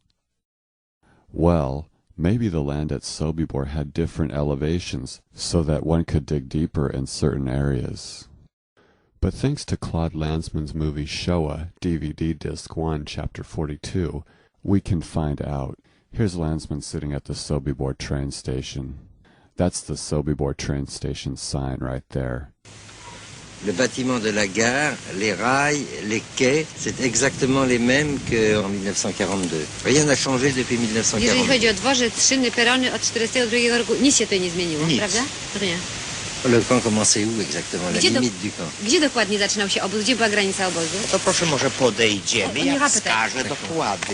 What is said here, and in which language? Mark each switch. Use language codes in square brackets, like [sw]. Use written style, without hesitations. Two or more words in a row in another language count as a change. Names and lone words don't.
[en] Well, maybe the land at Sobibor had different elevations so that one could dig deeper in certain areas. But thanks to Claude Lanzmann's movie Shoah, DVD Disc 1, Chapter 42, we can find out. Here's Lanzmann sitting at the Sobibor train station. That's the Sobibor train station sign right there. [fr] Le bâtiment de la gare, les rails, les quais, c'est exactement les mêmes qu'en 1942. Rien n'a changé depuis 1942. [pl] Jeżeli chodzi o dworzec, szyny, perony od 1942 roku, nic się tutaj nie zmieniło, nic. Prawda? [fr] Rien. Le camp commençait où exactement? La limite du camp. [pl] Gdzie dokładnie zaczynał się obóz? Gdzie była granica obozu? To proszę może podejdziemy, ja wskażę dokładnie.